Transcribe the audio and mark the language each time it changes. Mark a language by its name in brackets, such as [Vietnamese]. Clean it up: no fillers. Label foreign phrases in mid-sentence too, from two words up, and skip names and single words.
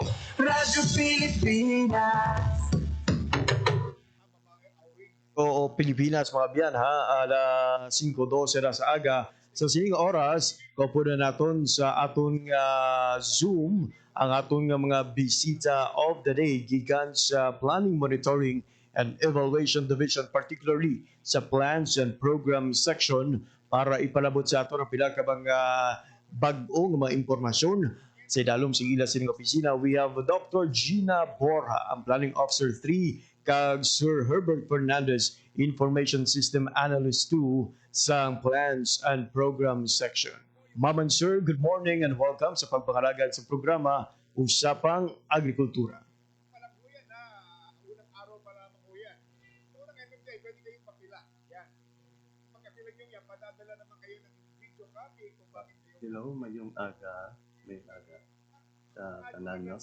[Hiligaynon] Radyo Pilipinas. Oo, Pilipinas mga biyan ha, alas 5:12 na sa aga. Sa sining oras, kaupo na naton sa aton Zoom ang aton mga bisita [English] of the day [Hiligaynon] gikan sa Planning, Monitoring and Evaluation Division, particularly sa Plans and Program section para ipalabot sa aton ang pila ka mga bag-ong mga impormasyon. Sa dalom sa ila sining opisina, [English] we have Dr. [Hiligaynon] Gina Borja, ang Planning Officer 3, kag Sir Herbert Fernandez, Information System Analyst 2 sa Plans and Program section. [English] Ma'am and Sir, good morning and welcome [Hiligaynon] sa pagpakalagad sa programa [English] Usapang Agrikultura. [Filipino] Unang araw pa lamang po yan. Unang MMDA, pwede kayong papila. Yan. Pagkapila nyo yan, padadala naman kayo ng video copy kung bakit kayo. [Hiligaynon] Hello, mayong aga. May aga sa tanan, no?